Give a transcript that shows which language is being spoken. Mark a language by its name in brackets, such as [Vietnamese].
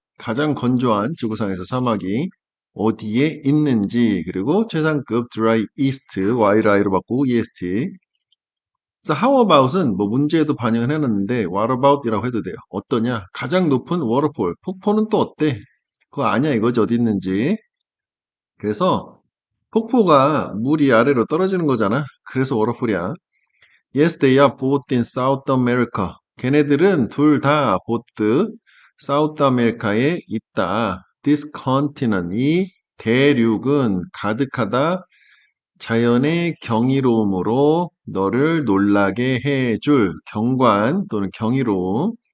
[Korean] 가장 건조한 지구상에서 사막이 어디에 있는지 그리고 최상급 dry east y리로 바꾸고 est. 그래서 [English] how about [Korean] 은 뭐 문제에도 반영을 해놨는데 [English] what about [Korean] 이라고 해도 돼요. 어떠냐? 가장 높은 워터폴. 폭포는 또 어때? 그거 아냐 이거지 어디 있는지. 그래서 폭포가 물이 아래로 떨어지는 거잖아. 그래서 워터폴이야. [English] Yes, they are both in South America. [Korean] 걔네들은 둘 다 [English] both South America [Korean] 에 있다. [English] This continent, [Korean] 이 대륙은 가득하다. 자연의 경이로움으로 너를 놀라게 해줄 경관 또는 경이로움.